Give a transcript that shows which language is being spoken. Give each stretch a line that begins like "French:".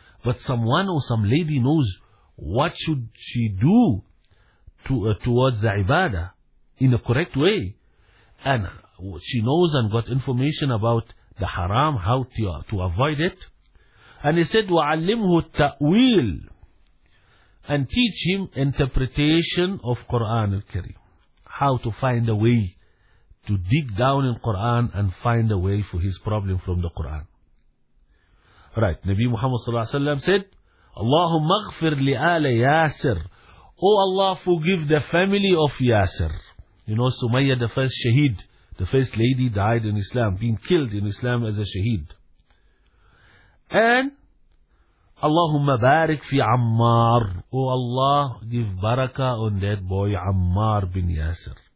English: But someone or some lady knows what should she do towards the ibadah in a correct way, and she knows and got information about the haram, how to avoid it. And he said,
Arabic: وَعَلِّمْهُ التَّأْوِيلِ,
English: and teach him interpretation of Qur'an al-Kareem. How to find a way to dig down in Qur'an and find a way for his problem from the Qur'an. Right, Nabi Muhammad صلى الله عليه وسلم said,
Arabic: اللهم اغفر لآل ياسر.
English: Oh Allah, forgive the family of Yasir. You know, Sumayya, the first shaheed, the first lady died in Islam, being killed in Islam as a shaheed. And Allahumma barik fi Ammar. Oh Allah, give barakah on that boy Ammar bin Yasir.